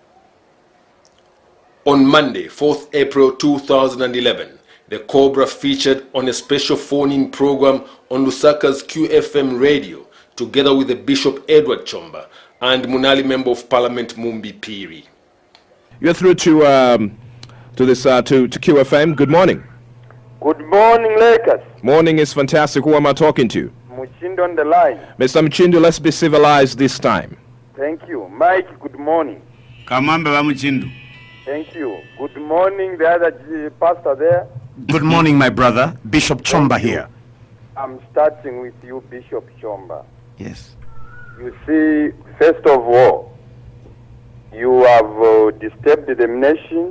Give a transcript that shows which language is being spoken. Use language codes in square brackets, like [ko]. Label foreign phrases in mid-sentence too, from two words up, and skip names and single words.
[en] On Monday, 4th April 2011, the Cobra featured on a special phone-in program on Lusaka's QFM radio to together with the Bishop Edward Chomba and Munali Member of Parliament Mumbi Piri. You're through to QFM. Good morning. Good morning, Lakers. Morning is fantastic. Who am I talking to? Muchindo on the line. Mr. Muchindo, let's be civilized this time. Thank you. Mike, good morning. Kamambe wa Muchindo. Thank you. Good morning, the other pastor there. Good morning, my brother. Bishop Chomba here. I'm starting with you, Bishop Chomba. Yes. You see, first of all, you have disturbed the nation.